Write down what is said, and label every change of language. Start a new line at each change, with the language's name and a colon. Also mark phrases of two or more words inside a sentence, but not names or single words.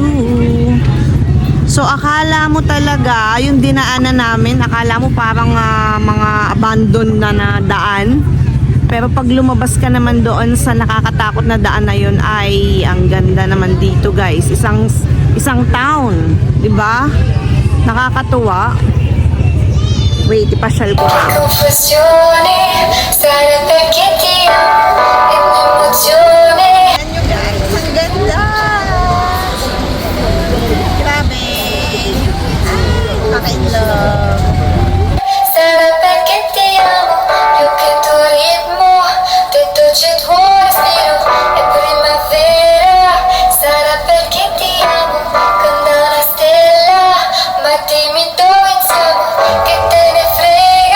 Filipino: So akala mo talaga, yung dinaanan namin, akala mo parang mga abandoned na daan. Pero pag lumabas ka naman doon sa nakakatakot na daan na yun, ay ang ganda naman dito guys. Isang town, 'di ba? Nakakatuwa. Wait, ipasyal ko.
Italian: Confusione, stare perché ti amo, è un'emozione.
Filipino: Ang ganda! Grabe! Ay, pakaitlog.
Italian: Sarà perché ti amo, più che il tuo ritmo, dentro c'è il tuo respiro, è primavera. Sarà perché ti amo, come una stella, ma dimmi dove siamo, che te ne frega.